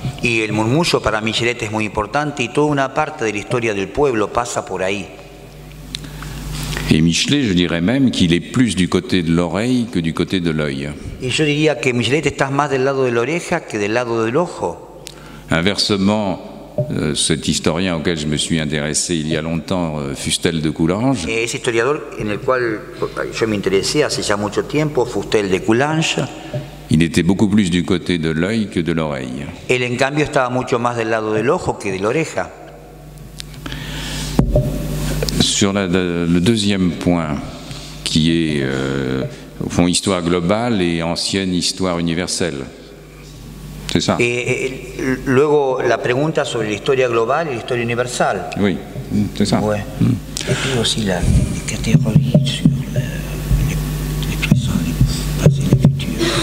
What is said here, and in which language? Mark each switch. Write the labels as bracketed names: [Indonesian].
[Spanish] Y el murmullo para Michelet es muy importante, y toda una parte de la historia del pueblo pasa por ahí. [French] Et Michelet, je dirais même qu'il est plus du côté de l'oreille que du côté de l'œil. [Spanish] Y yo diría que Michelet está más del lado de la oreja que del lado del ojo. [French] Inversement, cet historien auquel je me suis intéressé il y a longtemps, Fustel de Coulanges. [Spanish] Ese historiador en el cual yo me interesé hace ya mucho tiempo, Fustel de Coulanges. [French] Il était beaucoup plus du côté de l'œil que de l'oreille. [Spanish] Él, en cambio, estaba mucho más del lado del ojo que de la oreja. [French] Sur le deuxième point, qui est au fond histoire globale et ancienne histoire universelle. C'est ça. [Spanish] Luego la pregunta sobre la historia global y la historia universal. [French] Oui, c'est ça. Ouais. Et aussi la catégorie sur l'expression du passé et du futur.